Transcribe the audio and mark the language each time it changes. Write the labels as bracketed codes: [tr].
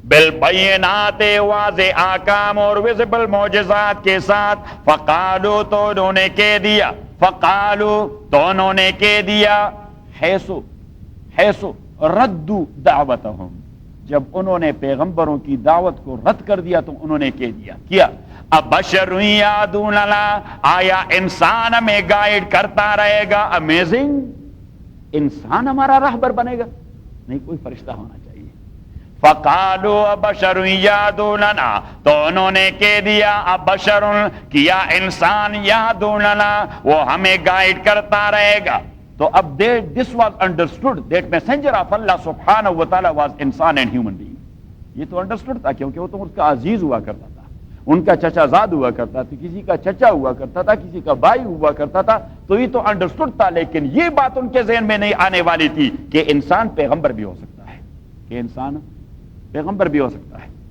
[ur] بالبینات واضح احکام اور ویزیبل معجزات کے ساتھ, فقالو تو انہوں نے کہہ دیا, فقالو تو انہوں نے کہہ دیا, [ar] حیثو ردو دعوتہم [ur] جب انہوں نے پیغمبروں کی دعوت کو رد کر دیا تو انہوں نے کہہ دیا کیا, [ar] ابشر یادوننا [ur] آیا انسان ہمیں گائیڈ کرتا رہے گا, امیزنگ انسان ہمارا راہبر بنے گا, نہیں کوئی فرشتہ ہونا چاہیے. [ar] فقالو ابشر یادوننا [ur] تو انہوں نے کہہ دیا, ابشر کیا انسان یادوننا وہ ہمیں گائیڈ کرتا رہے گا. تو اب [en] this was understood that messenger of Allah subhanahu wa ta'ala was insan and human being. [ur] یہ تو understood تھا کیونکہ وہ تو اس کا عزیز ہوا کرتا تھا, ان کا چچا زاد ہوا کرتا تھا, کسی کا چچا ہوا کرتا تھا, کسی کا بھائی ہوا کرتا تھا, تو یہ تو understood تھا. لیکن یہ بات ان کے ذہن میں نہیں آنے والی تھی کہ انسان پیغمبر بھی ہو سکتا ہے, کہ انسان پیغمبر بھی ہو سکتا ہے.